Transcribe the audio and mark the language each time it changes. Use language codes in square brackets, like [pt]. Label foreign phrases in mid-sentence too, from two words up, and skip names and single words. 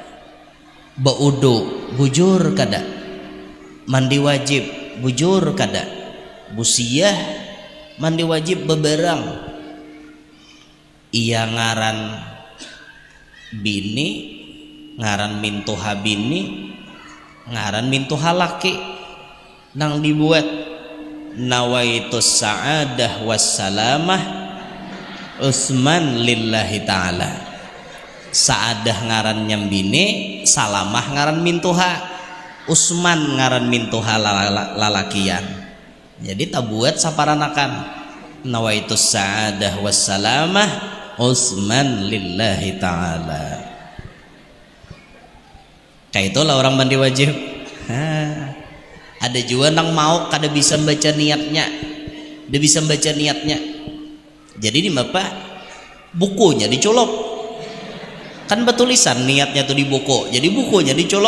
[bjn] Baudu bujur kada, mandi wajib bujur kada, busiyah mandi wajib beberang. Iya ngaran bini, ngaran mintuha bini, ngaran mintuha laki, nang dibuat [ar] نويت سعادة والسلامة عثمان لله تعالى. [bjn] Saadah ngaran nyambine, salamah ngaran mintuha, Usman ngaran mintuha lalakian. Jadi tabuat saparanakan [ar] نويت سعادة والسلامة عثمان لله تعالى. [id] Kayak itulah orang mandi wajib. [bjn] Ada juga nang mau kada bisa baca niatnya, dia bisa baca niatnya. [id] Jadi di apa? Bukunya dicolok. [bjn] Kan betulisan niatnya tuh di buku, jadi bukunya dicolok.